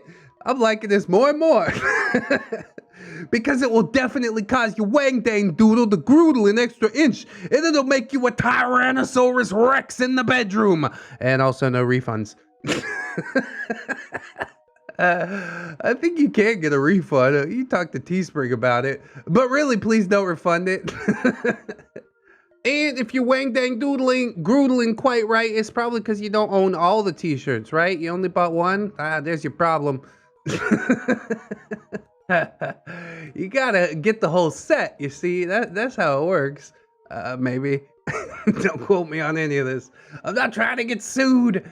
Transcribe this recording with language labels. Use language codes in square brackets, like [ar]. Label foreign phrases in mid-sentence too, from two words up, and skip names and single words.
[en] I'm liking this more and more. Because it will definitely cause your wang dang doodle to groodle an extra inch, and it'll make you a Tyrannosaurus Rex in the bedroom. And also no refunds. I think you can get a refund. You talk to Teespring about it. But really, please don't refund it. And if you're wang dang doodling, groodling quite right, it's probably because you don't own all the t-shirts, right? You only bought one? There's your problem. You gotta get the whole set, you see? That's how it works. Maybe. Don't quote me on any of this. I'm not trying to get sued.